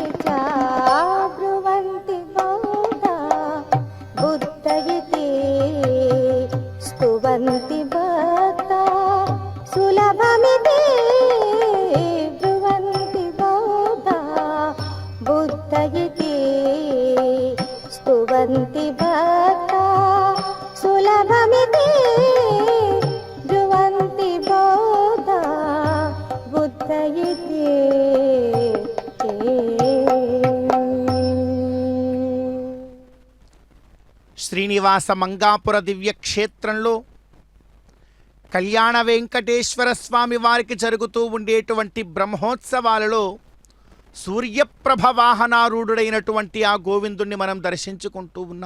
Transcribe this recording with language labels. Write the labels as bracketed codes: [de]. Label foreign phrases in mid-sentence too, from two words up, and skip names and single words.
[sa] च ब्रुवन्ति बौद्धा बुद्ध इति स्तुवन्ति भक्ता सुलभमिति ब्रुवन्ति बौद्धा बुद्ध इति स्तुवन्ति भक्ता सुलभमिति ब्रुवन्ति बौद्धा बुद्ध इति [te] శ్రీనివాస మంగాపుర దివ్యక్షేత్రంలో కళ్యాణ వెంకటేశ్వర స్వామి వారికి జరుగుతూ ఉండేటువంటి బ్రహ్మోత్సవాలలో సూర్యప్రభ వాహనారూఢుడైనటువంటి ఆ గోవిందుణ్ణి మనం దర్శించుకుంటూ ఉన్నాం.